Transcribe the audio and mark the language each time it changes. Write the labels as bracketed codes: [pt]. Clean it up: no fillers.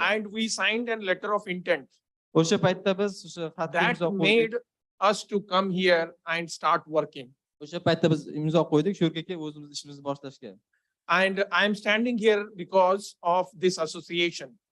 [en] And we signed a letter of intent. [uz] O'sha paytda biz o'sha xatni imzo qo'ydik. [en] Made us to come here and start working. [uz] O'sha paytda biz imzo qo'ydik shu yerga kelib o'zimiz ishimizni boshlashga. [en] And I am standing here because of this association.